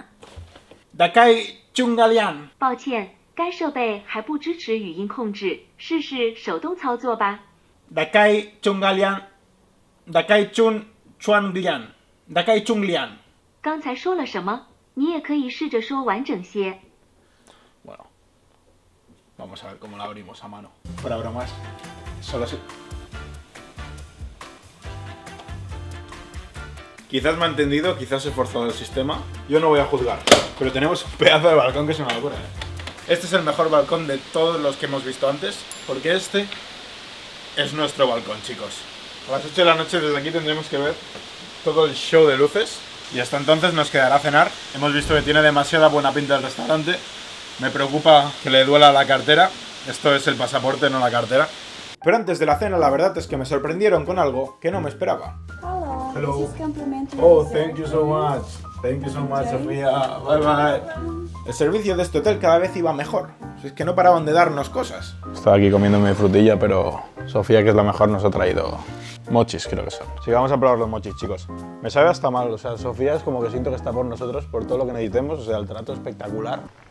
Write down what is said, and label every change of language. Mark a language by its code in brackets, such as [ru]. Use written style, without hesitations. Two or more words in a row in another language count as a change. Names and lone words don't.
[zh] 打开窗帘. 抱歉，该设备还不支持语音控制，试试手动操作吧。打开窗帘。打开窗帘. 打开窗帘. 刚才说了什么？你也可以试着说完整些。 [es] Bueno, vamos a ver cómo la abrimos a mano. Fuera bromas, solo si... Quizás me ha entendido, quizás he forzado el sistema. Yo no voy a juzgar, pero tenemos un pedazo de balcón que es una locura, ¿eh? Este es el mejor balcón de todos los que hemos visto antes, porque este es nuestro balcón, chicos. A las 8 de la noche desde aquí tendremos que ver todo el show de luces. Y hasta entonces nos quedará cenar. Hemos visto que tiene demasiada buena pinta el restaurante. Me preocupa que le duela la cartera. Esto es el pasaporte, no la cartera. Pero antes de la cena, la verdad es que me sorprendieron con algo que no me esperaba. [en] Hello. Hello. This is complimentary. Oh, thank you so much. Thank you so much, Sofía. Bye bye. [es] El servicio de este hotel cada vez iba mejor. Es que no paraban de darnos cosas. Estaba aquí comiéndome frutilla, pero Sofía, que es la mejor, nos ha traído mochis, creo que son. Sí, vamos a probar los mochis, chicos. Me sabe hasta mal, o sea, Sofía es como que siento que está por nosotros, por todo lo que necesitemos, o sea, el trato espectacular.